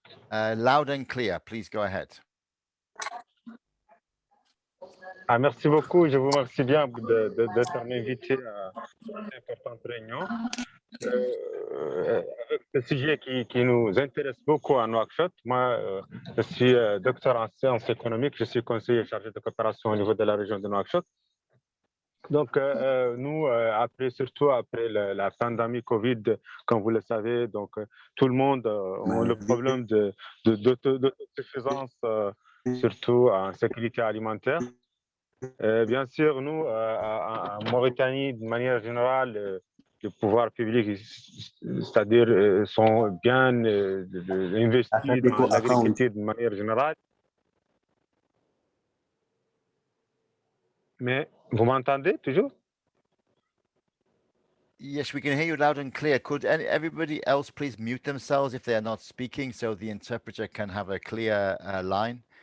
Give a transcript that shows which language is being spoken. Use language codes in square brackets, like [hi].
[en] Loud and clear, please go ahead. [fr] Ah, merci beaucoup. Je vous remercie bien d'être invité à cette importante réunion. Avec ce sujet qui nous intéresse beaucoup à Nouakchott. Moi, je suis docteur en sciences économiques. Je suis conseiller chargé de coopération au niveau de la région de Nouakchott. Donc, nous, surtout après la pandémie Covid, comme vous le savez, donc tout le monde a le problème d'autosuffisance, surtout en sécurité alimentaire. Bien sûr, nous, en Mauritanie, de manière générale, le pouvoir public, c'est-à-dire, sont bien investis dans l'agriculture de manière générale. Mais vous m'entendez toujours? [en] Yes, we can hear you loud and clear. Could everybody else please mute themselves if they are not speaking, so the interpreter can have a clear line?